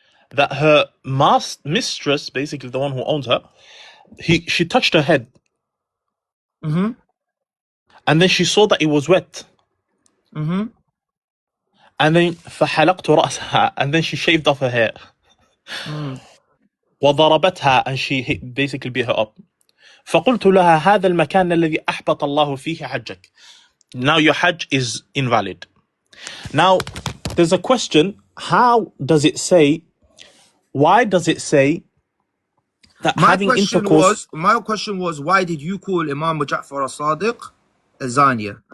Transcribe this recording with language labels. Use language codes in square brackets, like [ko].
[en] That her mistress, basically the one who owns her, she touched her head. Mm-hmm. And then she saw that it was wet. Mm-hmm. And then [ar] فَحَلَقْتُ رَأْسَهَا. [en] And then she shaved off her hair. وضربتها, and she basically beat her up. [ar] فقلت لها هذا المكان الذي أحبط الله فيه حجك. [en] Now your hajj is invalid. Now there's a question, why does it say that having intercourse... My question was, why did you call Imam Ja'far as-Sadiq a zania?